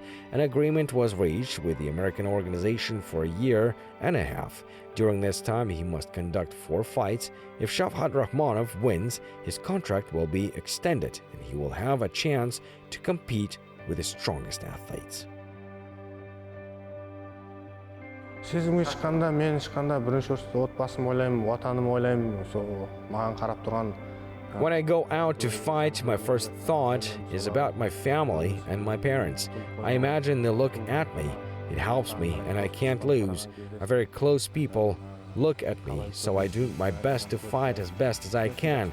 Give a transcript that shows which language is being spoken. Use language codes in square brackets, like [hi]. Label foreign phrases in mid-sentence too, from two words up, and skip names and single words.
[en] An agreement was reached with the American organization for a year and a half. During this time, he must conduct 4 fights. If Shavkat Rakhmonov wins, his contract will be extended, and he will have a chance to compete with the strongest athletes. [kk] Сезімге шыққанда, мен шыққанда бірінші орында отбасым ойлаймын, отаным ойлаймын, сол маған қарап тұрған. [en] When I go out to fight, my first thought is about my family and my parents. I imagine they look at me. It helps me, and I can't lose. A very close people look at me, so I do my best to fight as best as I can.